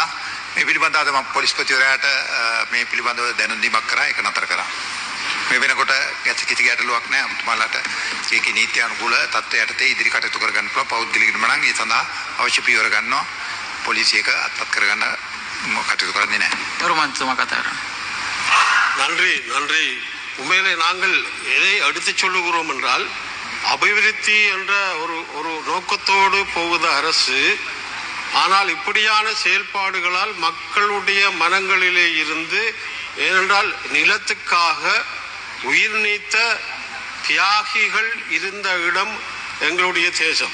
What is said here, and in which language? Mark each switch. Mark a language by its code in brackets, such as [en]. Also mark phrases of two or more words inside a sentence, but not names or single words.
[si] මේ පිළිබඳව මම පොලිස්පතිවරයාට මේ පිළිබඳව දැනුම් දීමක් කරා. ඒක නතර කරා. මේ වෙනකොට කිසි ගැටලුවක් නැහැ. ඔබතුමාලාට ඒකේ නීති අනුකූල තත්ත්වයට යටතේ ඉදිරි කටයුතු කරගන්න පුළුවන්. පෞද්ගලික ඉඩම නම් ඒ සඳහා අවශ්‍ය පියවර ගන්නවා. පොලිසිය එක අත්පත් කරගන්න කටයුතු කරන්නේ නැහැ. ගරු මන්ත්‍රතුමා කතා කරන්න. [ta] நன்றி நன்றி. உண்மையிலே நாங்கள் எதை எடுத்துச் சொல்லுகிறோம் என்றால் அபிவிருத்தி என்ற ஒரு நோக்கத்தோடு போகுது அரசு. ஆனால் இப்படியான செயல்பாடுகளால் மக்களுடைய மனங்களிலே இருந்து, ஏனென்றால் நிலத்துக்காக உயிர் நீத்த தியாகிகள் இருந்த இடம் எங்களுடைய தேசம்.